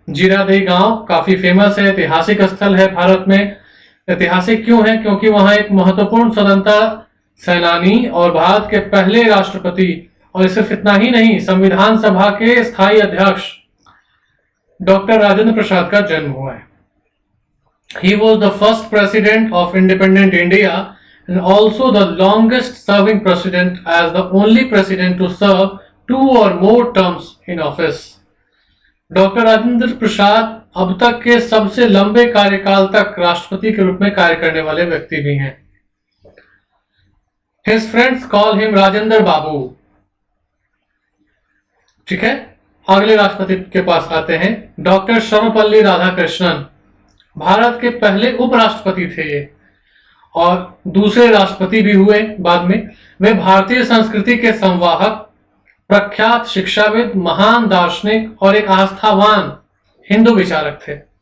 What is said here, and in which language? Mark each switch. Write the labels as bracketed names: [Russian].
[Hindi] जीरादेई गांव काफी फेमस है, ऐतिहासिक स्थल है भारत में। ऐतिहासिक क्यों है? क्योंकि वहां एक महत्वपूर्ण स्वतंत्रता सेनानी और भारत के पहले राष्ट्रपति, और सिर्फ इतना ही नहीं, संविधान सभा के स्थायी अध्यक्ष डॉक्टर राजेंद्र प्रसाद का जन्म हुआ है। [English] He was the first president of independent India and also the longest serving president as the only president to serve 2 or more terms in office. [Hindi] Doctor Rajendra Prasad अब तक के सबसे लंबे कार्यकाल तक राष्ट्रपति के रूप में कार्य करने वाले व्यक्ति भी हैं। [English] His friends call him Rajendra Babu. [Hindi] ठीक है, अगले राष्ट्रपति के पास आते हैं। डॉक्टर सर्वपल्ली राधाकृष्णन भारत के पहले उपराष्ट्रपति थे ये, और दूसरे राष्ट्रपति भी हुए बाद में। वे भारतीय संस्कृति के संवाहक, प्रख्यात शिक्षाविद, महान दार्शनिक और एक आस्थावान हिंदू विचारक थे।